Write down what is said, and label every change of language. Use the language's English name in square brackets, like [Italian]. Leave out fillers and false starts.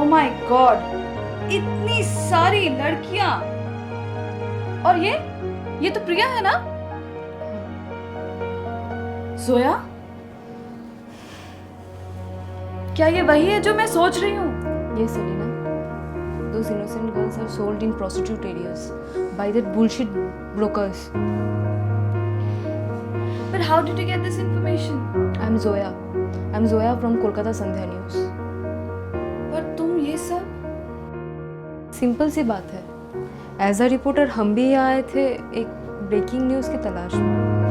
[Hindi] Oh my God, इतनी सारी लड़कियां. और ये तो प्रिया है ना? जोया, क्या ये वही है जो मैं सोच रही हूँ? [English] Yes, Selena. Those innocent girls are sold in prostitute areas by that bullshit brokers. But how did you get this information? I'm Zoya. I'm Zoya from Kolkata Sandhya News. [Hindi] पर तुम ये सब? सिंपल सी बात है. [English] as a reporter [Hindi] हम भी यहाँ आए थे एक ब्रेकिंग न्यूज़ की तलाश में.